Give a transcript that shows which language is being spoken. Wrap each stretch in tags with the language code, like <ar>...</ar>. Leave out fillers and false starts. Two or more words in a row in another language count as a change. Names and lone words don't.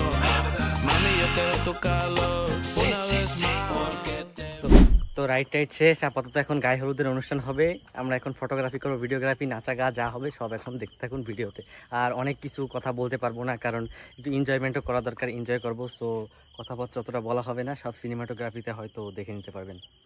<es>Mami, yo quiero tu calor una vez más porque te...</es> <bn>তো রাইড টাইড শেষ, আপাতত এখন গায়ে হলুদের অনুষ্ঠান হবে। আমরা এখন ফটোগ্রাফি করবো, ভিডিওগ্রাফি, নাচা গা যা হবে সব এখন দেখতে থাকুন ভিডিওতে। আর অনেক কিছু কথা বলতে পারবো না, কারণ একটু এনজয়মেন্টও করা দরকার, এনজয় করবো। সো কথাবার্তা অতটা বলা হবে না, সব সিনেমাটোগ্রাফিতে হয়তো দেখে নিতে পারবেন।</bn>